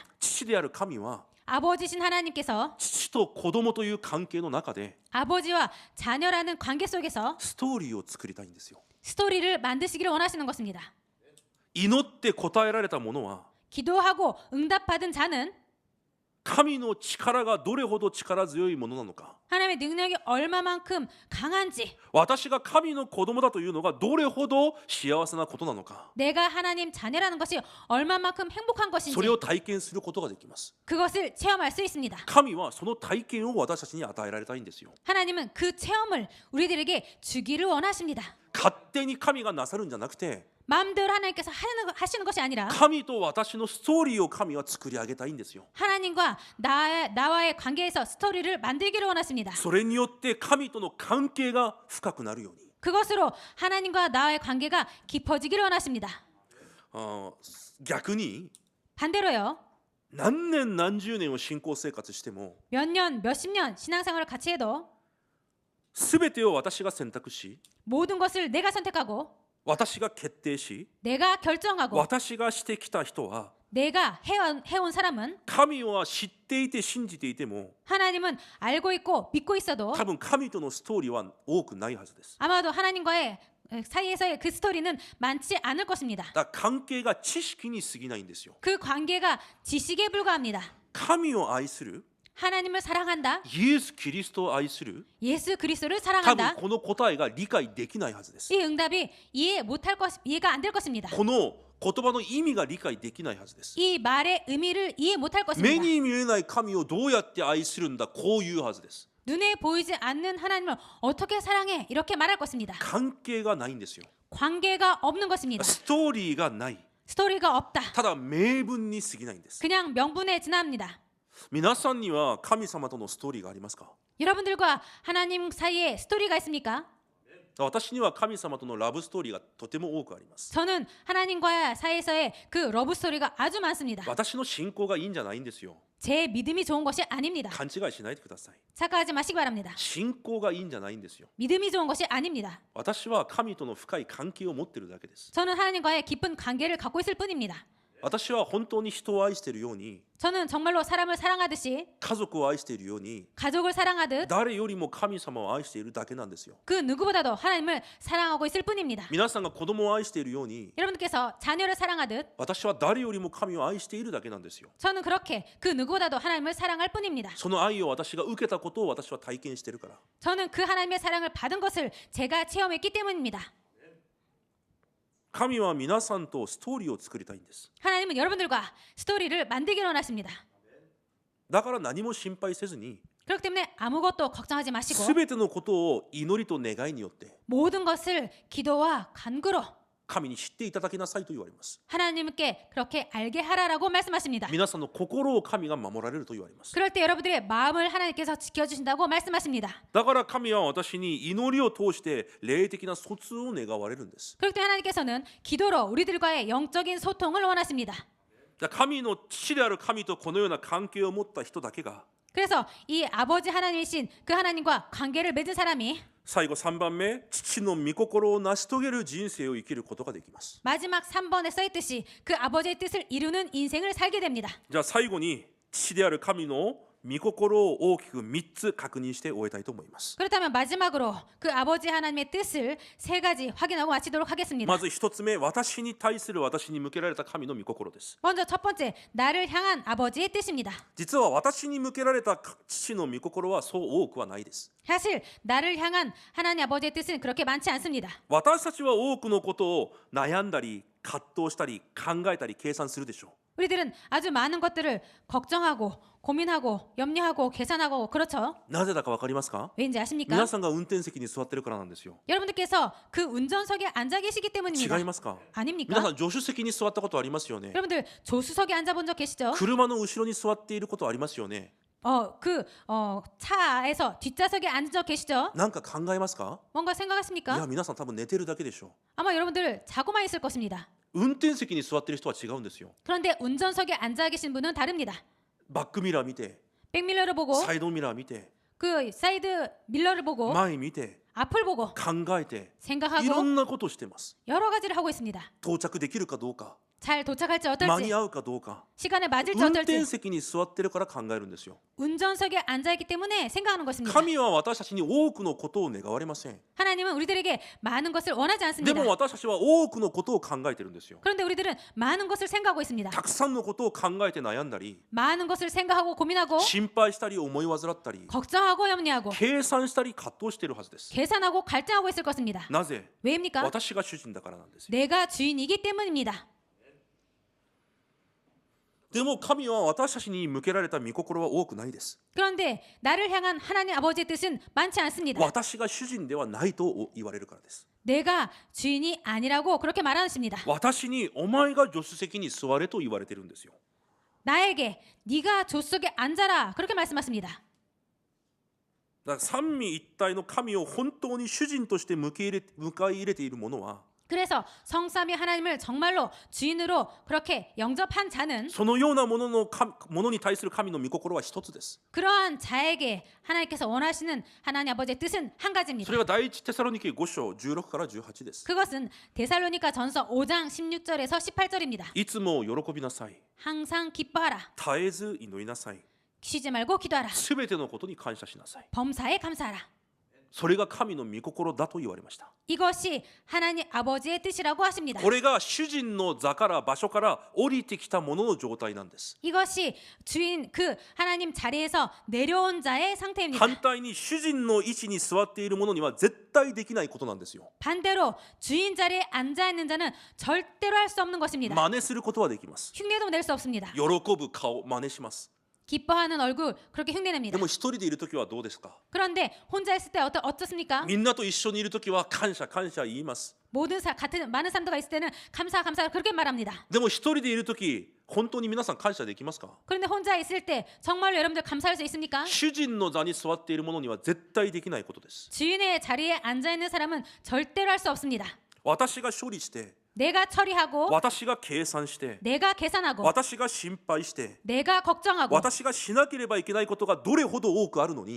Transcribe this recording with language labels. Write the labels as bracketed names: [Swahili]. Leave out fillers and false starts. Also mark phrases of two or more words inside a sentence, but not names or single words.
[Japanese] 父である神は [Korean] 아버지신 하나님께서 [Japanese] 父と子供という関係の中で [Korean] 아버지와 자녀라는 관계 속에서 [Japanese] ストーリーを作りたいんですよ。 [Korean] 스토리를 만드시기를 원하시는 것입니다. [Japanese] 祈って答えられたものは [Korean] 기도하고 응답받은 자는 [Japanese] 神の力がどれほど力強いものなのか、 [Korean] 하나님의 능력이 얼마만큼 강한지, [Japanese] 私が神の子供だというのがどれほど幸せなことなのか、 [Korean] 내가 하나님 자녀라는 것이 얼마만큼 행복한 [Japanese] そ [Korean] 것인지 [Japanese] れを体験することができます。 [Korean] 그것을 체험할 수 있습니다. [Japanese] 神はその体験を私たちに与えられたいんですよ。 [Korean] 하나님은 그 체험을 우리들에게 주기를 원하십니다. [Japanese] 勝手に神がなさるんじゃなくて、 [Korean] 마음대로 하나님께서 하시는 것이 아니라 [Japanese] 神と私のストーリーを神は作り上げたいんですよ。 [Korean] 하나님과 나와의 관계에서 스토리를 만들기를 원하십니다. [Japanese] それによって神との関係が深くなるように、 [Korean] 그것으로 하나님과 나와의 관계가 깊어지기를 원하십니다. [Japanese] 逆に [Korean] 반대로요. [Japanese] 何年何十年を信仰生活しても [Korean] 몇 년, 몇십 년 신앙생활을 같이 해도 [Japanese] 全てを私が選択し、 [Korean] 모든 것을 내가 선택하고 [Japanese] 私が決定し、 [Korean] 내가 결정하고 [Japanese] 私がしてきた人は [Korean] 내가 해온 사람은 [Japanese] 神は知っていて信じていても [Korean] 하나님은 알고 있고 믿고 있어도 [Japanese] 多分神とのストーリーは多くないはずです。 [Korean] 아마도 하나님과의 사이에서의 그 스토리는 많지 않을 것입니다. [Japanese] だから関係が知識に過ぎないんですよ。 [Korean] 그 관계가 지식에 불과합니다. [Japanese] 神を愛する、 [Korean] 하나님을 사랑한다. [Japanese] イエス・キリストを愛する、 [Korean] 예수 그리스도를 [Japanese] 多分 [Korean] 사랑한다. [Japanese] この答えが理解できないはずです。 [Korean] 이 응답이 이해가 안 될 것입니다. [Japanese] この言葉の意味が理解できないはずです。 [Korean] 이 말의 의미를 이해 못할 [Japanese] 目 [Korean] 것입니다. [Japanese] に見えない神をどうやって愛するんだ、こういうはずです。 [Korean] 눈에 보이지 않는 하나님을 어떻게 사랑해? 이렇게 말할 것입니다. [Japanese] 関係がないんですよ。 [Korean] 관계가 없는 것입니다. [Japanese] ストーリーがない。 [Korean] 스토리가 없다. [Japanese] ただ名分に過ぎないんです。 [Korean] 그냥 명분에 지납니다. [Japanese] 皆さんには神様とのストーリーがありますか？ [Korean] 여러분들과 하나님 사이에 스토리가 있습니까? [Japanese] 私には神様とのラブストーリーがとても多くあります。 [Korean] 저는 하나님과 사이에서의 그 러브 스토리가 아주 많습니다. [Japanese] 私の信仰がいいんじゃないんですよ。 [Korean] 제 믿음이 좋은 것이 아닙니다. [Japanese] 勘違いしないでください。 [Korean] 착각하지 마시기 바랍니다. [Japanese] 信仰がいいんじゃないんですよ。 [Korean] 믿음이 좋은 것이 아닙니다. [Japanese] 私は神との深い関係を持っているだけです。 [Korean] 저는 하나님과의 깊은 관계를 갖고 있을 뿐입니다. [Japanese] 私は本当に人を愛しているように、 [Korean] 저는 정말로 사람을 사랑하듯이 [Japanese] 家族を愛しているように、 [Korean] 가족을 사랑하듯 [Japanese] 誰よりも神様を愛しているだけなんですよ。 [Korean] 그 누구보다도 하나님을 사랑하고 있을 뿐입니다. [Japanese] 皆さんが子供を愛しているように、 [Korean] 여러분들께서 자녀를 사랑하듯 [Japanese] 私は誰よりも神を愛しているだけなんですよ。 [Korean] 저는 그렇게 그 누구보다도 하나님을 사랑할 뿐입니다. [Japanese] その愛を私が受けたことを私は体験しているから。 [Korean] 저는 그 하나님의 사랑을 받은 것을 제가 체험했기 때문입니다. [Japanese] 神は皆さんとストーリーを作りたいんです。 [Korean] 하나님은 여러분들과 스토리를 만들기를 원하십니다. [Japanese] だから何も心配せずに、 [Korean] 그렇기 때문에 아무것도 걱정하지 마시고 [Japanese] すべてのことを祈りと願いによって [Korean] 모든 것을 기도와 간구로 [Japanese] 神に知っていただきなさいと言われます。 [Korean] 하나님께 그렇게 알게 하라라고 말씀하십니다. [Japanese] 皆さんの心を神が守られると言われます。 [Korean] 그럴 때 여러분들의 마음을 하나님께서 지켜주신다고 말씀하십니다. [Japanese] だから神は私に祈りを通して霊的な疎通を願われるんです。 [Korean] 그럴 때 하나님께서는 기도로 우리들과의 영적인 소통을 원하십니다. [Japanese] 神の父である神とこのような関係を持った人だけが [Korean] 그래서 이 아버지 하나님이신 그 하나님과 관계를 맺은 사람이 [Japanese] 最後3番目、父の御心を成し遂げる人生を生きることができます。 [Korean] 마지막 3번에 써있듯이 그 아버지의 뜻을 이루는 인생을 살게 됩니다. [Japanese] じゃあ最後に父である神の御心を大きく3つ確認して終えたいと思います。 [Korean] 그렇다면 마지막으로 그 아버지 하나님의 뜻을 3가지 확인하고 마치도록 하겠습니다. [Japanese] まず1つ目、私に対する私に向けられた神の御心です。 [Korean] 먼저 첫 번째, 나를 향한 아버지의 뜻입니다. [Japanese] 実は私に向けられた父の御心はそう多くはないです。 [Korean] 사실 나를 향한 하나님 아버지의 뜻은 그렇게 많지 않습니다. [Japanese] 私たちは多くのことを悩んだり葛藤したり考えたり計算するでしょう。 [Korean] 우리들은 아주 많은 것들을 걱정하고 고민하고 염려하고 계산하고 그렇죠. [Japanese] なぜだか分かりますか？ [Korean] 왠지 아십니까? [Japanese] 皆さんが運転席に座ってるからなんですよ。 [Korean] 여러분들께서 그 운전석에 앉아 계시기 때문입니다. [Japanese] 違いますか？ [Korean] 아닙니까? [Japanese] 皆さん助手席に座ったことありますよね。 [Korean] 여러분들 조수석에 앉아본 적 계시죠? [Japanese] 車の後ろに座っていることありますよね。 [Korean] 차에서 뒷좌석에 앉은 적 계시죠? [Japanese] なんか考えますか？ [Korean] 뭔가 [Japanese] い [Korean] 생각하십니까? [Japanese] や、皆さん多分寝てるだけでしょ [Korean] 아마 여러분들 자고만 있을 것입니다. [Japanese] う。運転席に座ってる人は違うんですよ。 [Korean] 그런데 운전석에 앉아 계신 분은 다릅니다. [Japanese] バックミラー見て、 [Korean] 백밀러를 보고 [Japanese] サイドミラー見て、 [Korean] 그 사이드 밀러를 보고 [Japanese] 前見て、 [Korean] 앞을 보고 [Japanese] 考えて、いろ [Korean] 생각하고 [Japanese] んなことをしてます。 [Korean] 여러 가지를 하고 있습니다. [Japanese] 到着できるかどうか、 [Korean] 잘 도착할지 [Japanese] 間に [Korean] 어떨지 [Japanese] 合うかどうか [Korean] 시간에 맞을지 [Japanese] 運転 [Korean] 어떨지 [Japanese] 席に座ってるから考えるんですよ。 [Korean] 운전석에 앉아있기 때문에 생각하는 것입니다. [Japanese] 神は私たちに多くのことを願われません。 [Korean] 하나님은 우리들에게 많은 것을 원하지 [Japanese] で [Korean] 않습니다. [Japanese] も私たちは多くのことを考えてるんですよ。 [Korean] 그런데 우리들은 많은 것을 생각하고 있습니다. [Japanese] たくさんのことを考えて悩んだり [Korean] 많은 것을 생각하고 고민하고 [Japanese] 心配したり思い煩ったり [Korean] 걱정하고 염려하고 [Japanese] 計算したり葛藤しているはずです。 [Korean] 계산하고 갈등하고 있을 것입니다. [Japanese] なぜ？ [Korean] 왜입니까? [Japanese] 私が主人だからなんですよ。 [Korean] 내가 주인이기 때문입니다. [Japanese] でも神は私たちに向けられた御心は多くないです。 [Korean] 그런데 나를 향한 하나님 아버지의 뜻은 많지 않습니다. [Japanese] 私が主人ではないと言われるからです。 [Korean] 내가 주인이 아니라고 그렇게 말하십니다. [Japanese] 私にお前が助手席に座れと言われてるんですよ。 [Korean] 나에게 네가 조수석에 앉아라 그렇게 말씀하십니다. [Japanese] だから三位一体の神を本当に主人として迎え入れている者は [Korean] 그래서 성삼위 하나님을 정말로 주인으로 그렇게 영접한 자는 [Japanese] そのようなものに対する神の御心は一つです。 [Korean] 그러한 자에게 하나님께서 원하시는 하나님 아버지의 뜻은 한 [Japanese] そ [Korean] 가지입니다. [Japanese] れが第一テサロニケ5章16から18です。 [Korean] 그것은 데살로니가 전서 5장 16절에서 18절입니다. [Japanese] いつも喜びなさい。 [Korean] 항상 기뻐하라. [Japanese] 絶えず祈りなさい。 [Korean] 쉬지 말고 기도하라. [Japanese] すべてのことに感謝しなさい。 [Korean] 범사에 감사하라. [Japanese] それが神の御心だと言われました。 [Korean] 이것이 하나님 아버지의 뜻이라고 하십니다. [Japanese] これが主人の座から場所から降りてきたものの状態なんです。 [Korean] 이것이 주인 그 하나님 자리에서 내려온 자의 상태입니다. [Japanese] 反対に主人の位置に座っている者には絶対できないことなんですよ。 [Korean] 반대로 주인 자리에 앉아 있는 자는 절대로 할 수 없는 것입니다. [Japanese] 真似することはできます。 [Korean] 흉내도 낼 수 없습니다. [Japanese] 喜ぶ顔真似します。 [Korean] 기뻐하는 얼굴 그렇게 [Japanese] で [Korean] 흉내냅니다. [Japanese] も一人でいるときはどうですか？ [Korean] 그런데 혼자 있을 때 어떻습니까? [Japanese] みんなと一緒にいるときは感謝感謝言います。 [Korean] 같은 많은 사람들과 있을 때는 감사 그렇게 말합니다. [Japanese] でも一人でいるとき本当に皆さん感謝できますか？ [Korean] 그런데 혼자 있을 때 정말로 여러분들 감사할 수 있습니까? [Japanese] 主人の座に座っている者には絶対できないことです。 [Korean] 주인의 자리에 앉아 있는 사람은 절대로 할 수 없습니다. [Japanese] 私が処理して [Korean] 내가 처리하고 [Japanese] 私が計算して [Korean] 내가 계산하고 [Japanese] 私が心配して [Korean] 내가 걱정하고 [Japanese] 私がしなければいけないことがどれほど多くあるのに